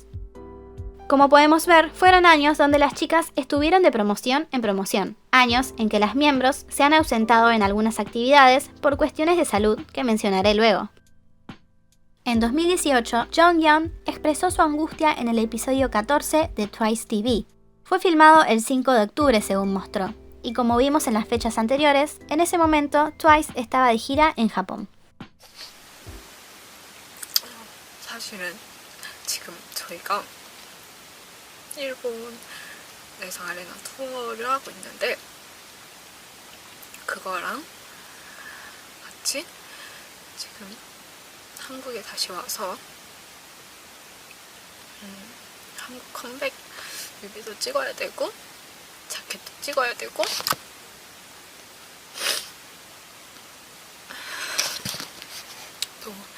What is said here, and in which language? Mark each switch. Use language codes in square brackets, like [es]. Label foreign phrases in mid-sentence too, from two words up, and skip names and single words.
[es] Como podemos ver, fueron años donde las chicas estuvieron de promoción en promoción, años en que las miembros se han ausentado en algunas actividades por cuestiones de salud que mencionaré luego. En 2018, Jonghyun expresó su angustia en el episodio 14 de Twice TV. Fue filmado el 5 de octubre según mostró, y como vimos en las fechas anteriores, en ese momento Twice estaba de gira en Japón. [ko] 사실은 지금 저희가 일본에서 아레나 투어를 하고 있는데 그거랑 같이 지금 한국에 다시 와서 한국 컴백 뮤비도 찍어야 되고 자켓도 찍어야 되고 또